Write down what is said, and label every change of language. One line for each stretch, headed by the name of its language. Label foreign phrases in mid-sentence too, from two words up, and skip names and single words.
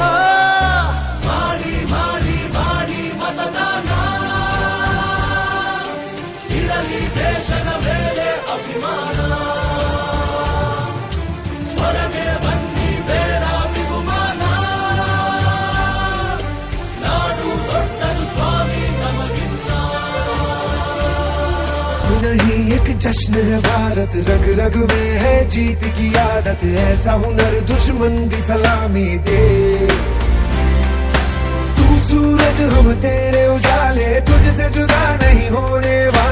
Kannada: ಮಾಡಿ ಮಾಡಿ ಮಾಡಿ ಮತದಾನ, ಇರಲಿ ದೇಶದ ಮೇಲೆ ಅಭಿಮಾನ. ಹೊರಗೆ ಬನ್ನಿ ಬೇಡ ವಿಗುಮಾನ, ನಾಡು ದೊಡ್ಡದು ಸ್ವಾಮಿ ನಮಗಿಂತ.
Hindi: नहीं एक जश्न है भारत, रग रग में है जीत की आदत. ऐसा हुनर दुश्मन भी सलामी दे. तू सूरज हम तेरे उजाले, तुझसे जुदा नहीं होने वाले.